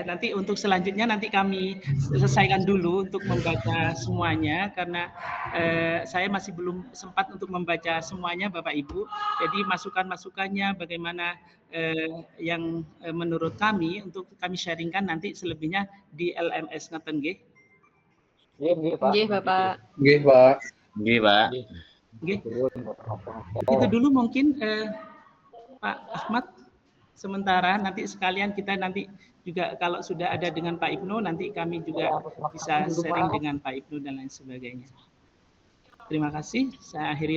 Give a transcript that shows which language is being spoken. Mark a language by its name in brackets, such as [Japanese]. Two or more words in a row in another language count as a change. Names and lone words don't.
[Indonesian] Nanti untuk selanjutnya nanti kami selesaikan dulu untuk membaca semuanya karena saya masih belum sempat untuk membaca semuanya, Bapak Ibu. Jadi masukan-masukannya bagaimana yang menurut kami untuk kami sharingkan nanti selebihnya di LMS [Javanese] ngeten nggih. [Indonesian] Nggih, Bapak. Nggih, Pak. Nggih, Pak. Nggih. Itu dulu mungkin Pak Ahmad sementara, nanti sekalian kita nanti juga kalau sudah ada dengan Pak Ibnu nanti kami juga bisa sharing dengan Pak Ibnu dan lain sebagainya. Terima kasih. Saya akhiri.